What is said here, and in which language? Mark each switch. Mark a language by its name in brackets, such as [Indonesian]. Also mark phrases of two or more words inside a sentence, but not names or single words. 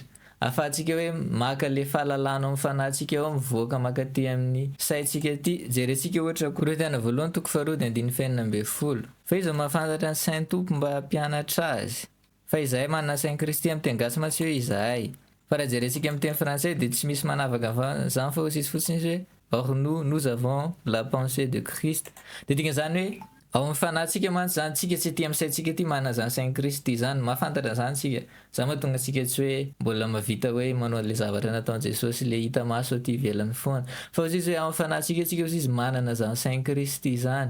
[Malagasy] Ahafahantsika hoe maka le fahalalana amin'ny fanahintsika ao mivoaka makaty amin'ny saintsika ty. Jerentsika ohatra Korintiana 1:2-9. Fa izy mahafantatra ny sain'ny tompo mba hampianatra azy. Fa Izay manana sain'ny Kristy amin'ny teny gasy mantsy hoe Izay. Fa raha jerentsika amin'ny teny frantsay de tsy misy manavaka zany fa aussi fotsiny izy hoe [French] or nous avons la pensée de Christ. [Malagasy] De dikan'izany hoe ao amin'ny fanahintsika mantsy zany tsika tsy ety amin'ny saintsika ty manana zany sain'ny Kristy zany, mahafantatra zany tsika. Zany mahatonga antsika tsy hoe mbola mahavita hoe manao le zavatra nataon'i Jesosy le hita maso aty ivelany foana. Fa aussi hoe ao amin'ny fanahintsika tsika aussi izy manana zany sain'ny Kristy zany.